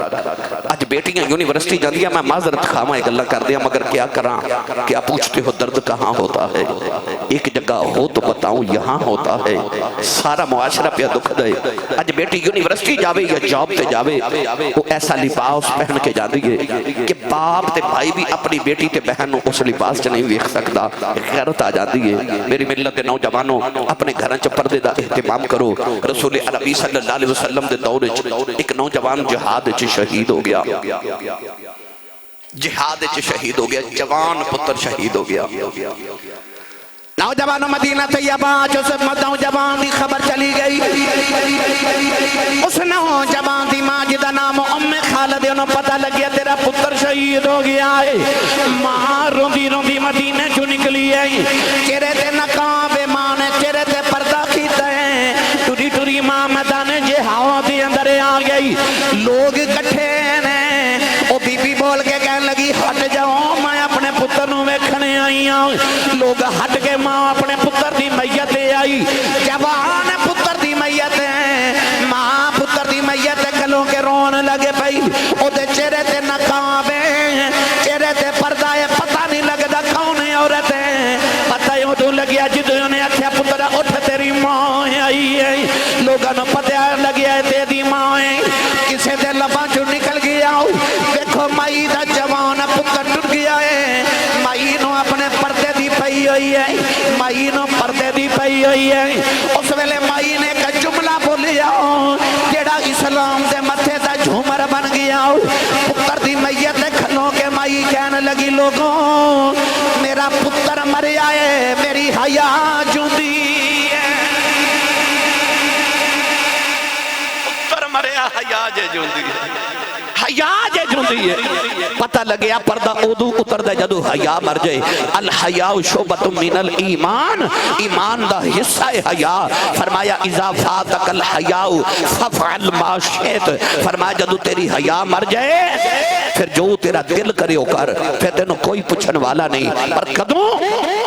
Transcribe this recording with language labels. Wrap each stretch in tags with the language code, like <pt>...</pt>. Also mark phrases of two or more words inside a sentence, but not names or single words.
<pa>اج بیٹیاں یونیورسٹی جاندیاں، میں معذرت خواہ ایک گلاں کر دیا، مگر کیا کراں،</pa> <ur>کیا پوچھتے ہو درد کہاں ہوتا ہے، ایک جگہ ہو تو بتاؤں یہاں ہوتا ہے،</ur> <pa>سارا معاشرہ پہ دکھ دے۔ اج بیٹی یونیورسٹی جاوے یا جاب تے جاوے، وہ ایسا لباس پہن کے جاندی ہے کہ باپ تے بھائی بھی اپنی بیٹی تے بہن اس لباس چ نہیں ویکھ سکدا، غیرت آ جاندی ہے۔ میری ملت دے نوجوانوں، اپنے گھراں چ پردے دا اہتمام کرو۔ رسول عربی</pa> <ar>صلی اللہ علیہ وسلم</ar> <pa>دے دور وچ ایک نوجوان جہاد وچ شہید ہو گیا، جہاد وچ شہید ہو گیا، جوان پتر شہید ہو گیا۔ نوجوان مدینہ طیبہ جو سے نوجوان دی خبر چلی گئی، اس نوجوان دی ماں جدا نام ام خالد، انہوں پتہ لگیا تیرا پتر شہید ہو گیا ہے۔ ماں روندی روندی مدینہ جو نکلی ہے، چہرے تے نقاب ماں نے چہرے تے پردہ کیتا ہے، ٹوری ٹوری ماں میدان جہاد دے اندر آ گئی، لوگ کٹھے نے، او بی بی بول کے کہنے لگی ہٹ جاؤ، میں اپنے پتر نو ویکھنے آئی ہوں۔ لوگ ہٹ کے ماں اپنے پتر دی میت آئی، جوان پتر دی میت ہے، ماں پتر دی میت گلوں کے رون لگے پئی، او دے چہرے تے نقاب ہے، چہرے تے پردہ ہے، پتہ نہیں لگدا کون عورت ہے، پتہ ہی ادوں لگیا جدوں نے آکھیا پتر اٹھ تیری ماں آئی ہے، لوگاں نوں پتہ لگیا ہے تیری ماں ہے، کسے دے لباں چوں نکل گیا، دیکھو مائی دا جوان پتر ٹر گیا ہے، مائی نو اپنے پردے دی پئی ہوئی ہے، مائی نو پردے دی پئی ہوئی ہے۔ اس ویلے مائی نے ایک جملہ بولیا جیڑا اسلام دے متھے دا جھومر بن گیا، پتر دی میت کھلوں کے مائی کہنے لگی لوگوں میرا پتر مریا ہے، میری حیا جوندی ہے، پتر مریا حیا جے جوندی ہے، حیا جے جوندی ہے۔ پتہ لگیا پردہ ادو اتر دے جدو حیا مر جائے۔</pa> <ar>الحیاء شعبۃ من الایمان،</ar> <pa>ایمان دا حصہ ہے حیا۔ فرمایا</pa> <ar>اذا فاتک الحیاء ففعل ما شئت،</ar> <pa>فرمایا جدو تیری حیا مر جائے پھر جو تیرا دل کرے ہو کر، پھر تینوں کوئی پوچھن والا نہیں، پر کدوں</pa>